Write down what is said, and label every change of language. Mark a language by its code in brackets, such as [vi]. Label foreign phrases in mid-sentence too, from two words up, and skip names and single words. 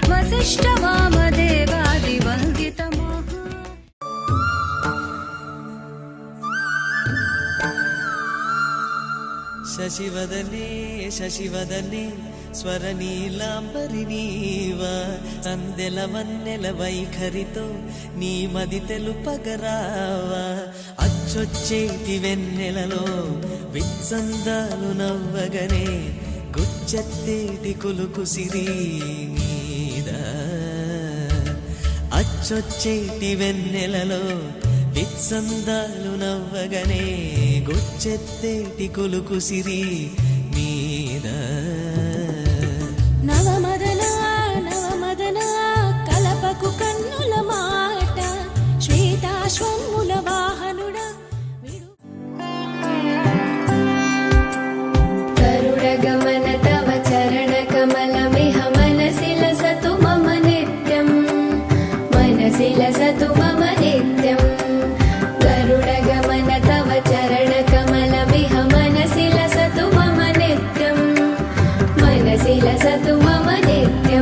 [sa] वसिष्ठवामदेवादिवन्दितम् [te] శశివదనే శశివదనే స్వరనీలాంబరి నీవ అందెల వన్నెల వైఖరితో నీ మది తెలుపగరావా అచ్చొచ్చేటి వెన్నెలలో విత్సందాలు నవ్వగనే గుచ్చెత్తేటి కులుకు సిరి నీద అచ్చొచ్చేటి వెన్నెలలో విత్సందాలు నవ్వగనే గుచ్చెత్తేటి కులుకు సిరి మీద నవమదన నవమదన కలపకు కన్నుల మాట శ్వేతాశ్వముల వాహనుడ [sa] गरुडगमन तव चरणकमलमिह मनसि लसतु मम नित्यं, मनसि लसतु मम नित्यं। गरुडगमन तव चरणकमलमिह मनसि लसतु मम नित्यं, मनसि लसतु मम नित्यं।